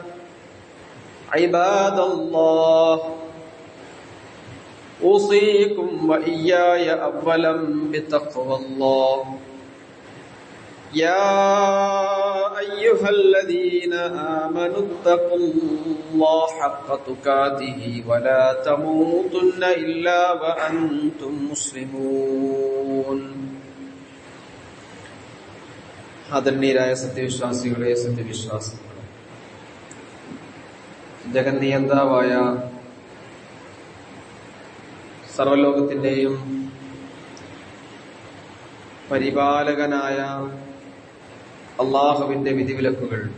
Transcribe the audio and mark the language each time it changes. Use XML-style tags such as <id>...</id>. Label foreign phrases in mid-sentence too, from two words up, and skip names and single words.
<ar>عباد الله أوصيكم وإياي أولا بتقوى الله يا أيها الذين آمنوا اتقوا الله حق تقاته ولا تموتن إلا وأنتم مسلمون</ar> <ml>ആദരണീയരായ സത്യവിശ്വാസികളെ സത്യവിശ്വാസികളെ, ജഗന്നിയന്താവായ സർവലോകത്തിന്റെയും പരിപാലകനായ അള്ളാഹുവിന്റെ വിധിവിലക്കുകൾ</ml>